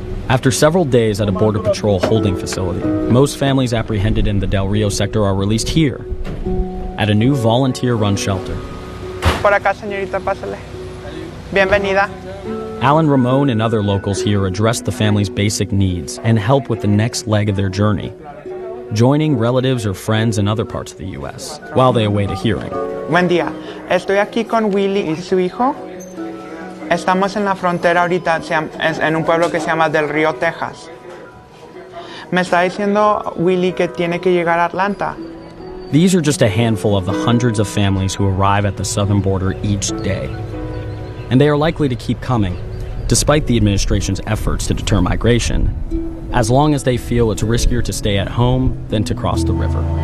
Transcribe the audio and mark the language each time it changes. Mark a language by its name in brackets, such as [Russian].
[English] After several days at a Border Patrol holding facility, most families apprehended in the Del Rio sector are released here at a new volunteer-run shelter. [Spanish] Por acá, señorita, pásale. Bienvenida. [English] Alan Ramon and other locals here address the family's basic needs and help with the next leg of their journey, joining relatives or friends in other parts of the U.S. while they await a hearing. [Spanish] Buen día. Estoy aquí con Willy y su hijo. Estamos en la frontera ahorita, en un pueblo que se llama Del Río, Texas. Me está diciendo Willy que tiene que llegar a Atlanta. [English] These are just a handful of the hundreds of families who arrive at the southern border each day. And they are likely to keep coming, despite the administration's efforts to deter migration, as long as they feel it's riskier to stay at home than to cross the river.